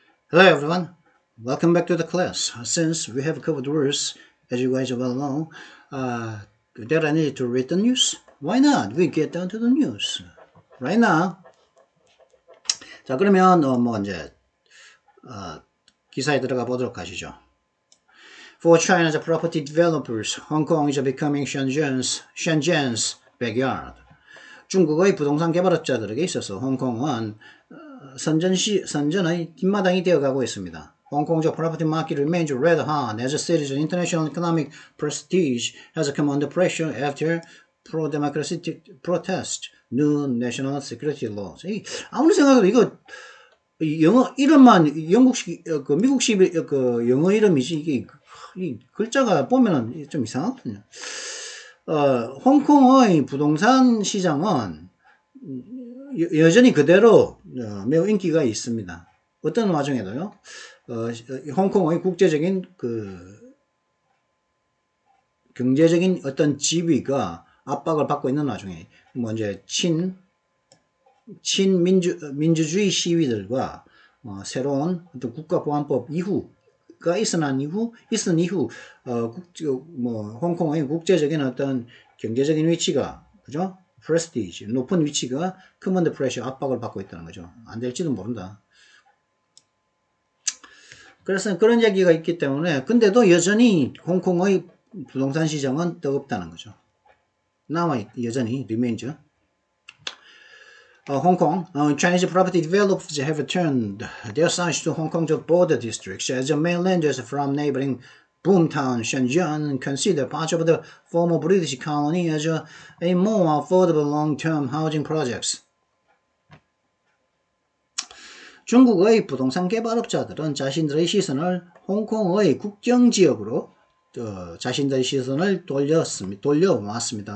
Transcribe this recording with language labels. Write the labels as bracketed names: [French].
[English] Hello everyone, welcome back to the class. Since we have covered words, as you guys well know, that I need to read the news. Why not? We get down to the news right now. [Korean] 자 그러면 이제 기사에 들어가 보도록 하시죠. [English] For China's property developers, Hong Kong is becoming Shenzhen's backyard. [Korean] 중국의 부동산 개발업자들에게 있어서 홍콩은 선전의 뒷마당이 되어가고 있습니다. [English] Hong Kong's property market remains red hot as the city's international economic prestige has come under pressure after pro-democracy protest, new national security laws. [Korean] 아무리 생각해도 이거 영어 이름만 영국식 미국식 영어 이름이지 이게 이 글자가 보면은 좀 이상하거든요. 홍콩의 부동산 시장은 여전히 그대로 매우 인기가 있습니다. 어떤 와중에도요. 홍콩의 국제적인 경제적인 어떤 지위가 압박을 받고 있는 와중에 이제 친민주주의 시위들과 새로운 어떤 국가보안법 이후가 있은 이후 홍콩의 국제적인 어떤 경제적인 위치가 그죠? 프레스티지 높은 위치가 커먼드 프레셔 압박을 받고 있다는 거죠. 안 될지도 모른다. 그래서 그런 얘기가 있기 때문에 근데도 여전히 홍콩의 부동산 시장은 뜨겁다는 거죠. 여전히 remains. [English] Hong Kong, Chinese property developers have turned their sights to Hong Kong's border districts as mainlanders from neighboring boomtown Shenzhen consider parts of the former British colony as a more affordable long-term housing projects. [Korean] 중국의 부동산 개발업자들은 자신들의 시선을 홍콩의 국경지역으로 자신들의 시선을 돌려왔습니다.